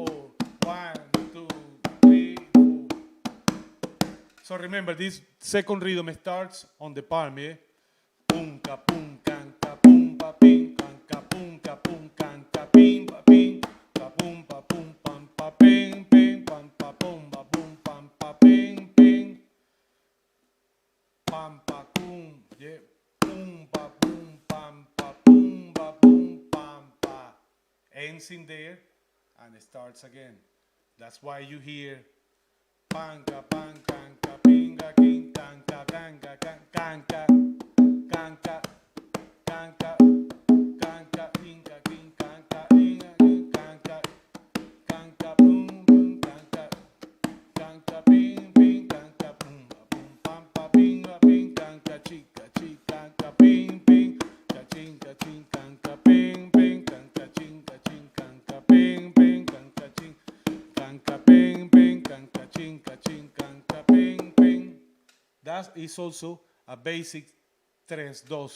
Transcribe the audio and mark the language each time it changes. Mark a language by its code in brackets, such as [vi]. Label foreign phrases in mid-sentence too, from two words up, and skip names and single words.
[en] 1, 2, 3, 4. So remember, this second rhythm starts on the palm, yeah? Pum, ka, pum, can, ka, pum, pa, ping, can, ka, pum, ka, ping, pa, ping, ka, pum, pam, pa, ping, ping, pam, pa, pum, pam, pa, ping, ping, pam, pa, pum, yeah? Pum, pam, pa, pum, pam, pa. Ends in there and it starts again. That's why you hear panka, panka, pinga, king, kanka, kanka, kanka, kanka, kanka, kanka, pinga, king, kanka, inga, king, kanka, kanka, boom, boom, kanka, kanka, ping, ping, kanka, boom, boom, pam, pa, pinga, ping, kanka, chica, chica, kanka, ping, ping, kachinka, ching, kanka, ping, ping, kanka, chinka, ching, kanka, ping, ping, kanka, ching, kanka, ping, ping, kanka, chinka, ching, kanka, ping, ping. That is also a basic tres dos.